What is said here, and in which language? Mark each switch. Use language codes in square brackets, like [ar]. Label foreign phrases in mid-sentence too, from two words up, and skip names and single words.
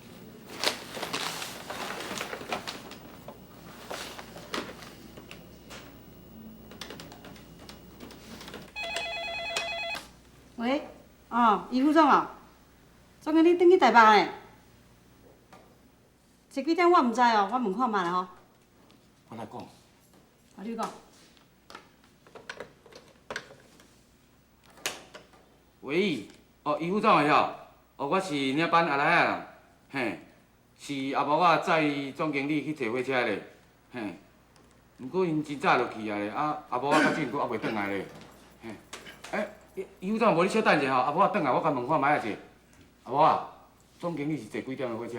[nan] 喂，余副总啊，总经理转去台北呢。坐几点我唔知哦，我问看卖啦吼。我来讲。你讲。喂，余副总会晓？我是领班阿来啊，嘿，是阿无我载总经理去坐火车咧，嘿，毋过因真早就去啊咧，阿无我到即阵佫还袂转来咧，嘿，余副总无你小等者吼，阿无我转来，我甲问看卖者。阿无啊，总经理是坐几点的火车？